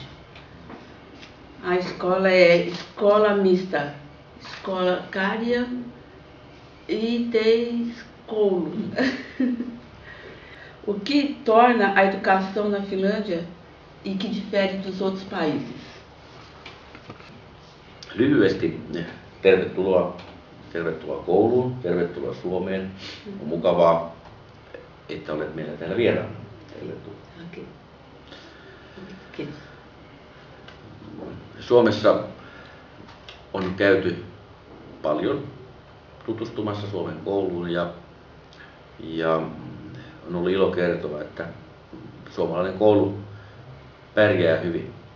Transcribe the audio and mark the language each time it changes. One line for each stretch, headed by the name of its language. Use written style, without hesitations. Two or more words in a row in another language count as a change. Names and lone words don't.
Portuguese: A escola é escola mista, escola Kari e tem Koulu. O que torna a educação na Finlândia e que difere dos outros países?
Finnish: Lyhyesti tervetuloa kouluun, tervetuloa Suomeen. On mukavaa, että olet meillä täällä vieraana. Tervetuloa. Okay. Kiitos. Suomessa on käyty paljon tutustumassa Suomen kouluun ja on ollut ilo kertoa, että suomalainen koulu pärjää hyvin.